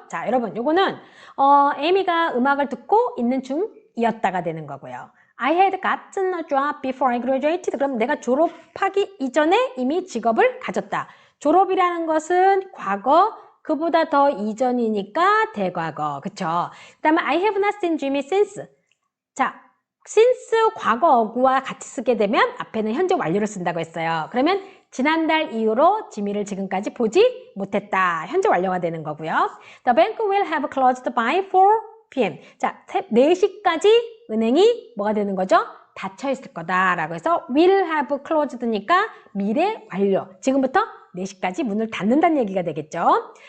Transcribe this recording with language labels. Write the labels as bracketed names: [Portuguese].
[Korean] 자, 여러분, 요거는 에이미가 음악을 듣고 있는 중이었다가 되는 거고요. [English] I had gotten a job before I graduated. [Korean] 그럼 내가 졸업하기 이전에 이미 직업을 가졌다. 졸업이라는 것은 과거, 그보다 더 이전이니까 대과거. 그쵸? 그 다음에 [English] I have not seen Jimmy since. [Korean] 자, since 과거 어구와 같이 쓰게 되면 앞에는 현재 완료를 쓴다고 했어요. 그러면 지난달 이후로 지미를 지금까지 보지 못했다. 현재 완료가 되는 거고요. [English] The bank will have closed by 4 p.m. [Korean] 자, 4시까지 은행이 뭐가 되는 거죠? 닫혀 있을 거다라고 해서 will have closed니까 미래 완료. 지금부터 4시까지 문을 닫는다는 얘기가 되겠죠.